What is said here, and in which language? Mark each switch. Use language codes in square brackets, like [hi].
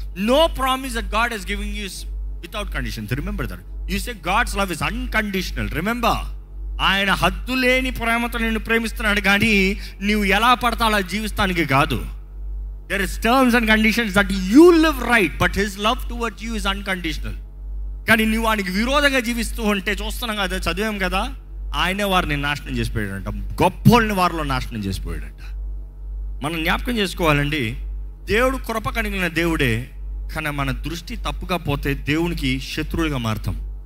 [en] No promise that God is giving you is without conditions. Remember that. You say God's love is unconditional. [te] Remember, ఆయన హద్దు లేని ప్రేమతో నిన్ను ప్రేమిస్తున్నాడు, కానీ నువ్వు ఎలా పడతా అలా జీవిస్తానికి కాదు. [en] There is terms and conditions that you live right, but his love towards you is unconditional. [te] కానీ నువ్వు ఆయనకి విరోధంగా జీవిస్తూ ఉంటే చూస్తున్నాం కదా, చదివాం కదా, ఆయనే వారిని నాశనం చేసిపోయాడంట, గొప్పోళ్ళని వారిలో నాశనం చేసిపోయాడంట. మనం జ్ఞాపకం చేసుకోవాలండి, దేవుడు కృప కలిగిన దేవుడే, కానీ మన దృష్టి తప్పుగా పోతే దేవునికి శత్రువులుగా మారుతాం.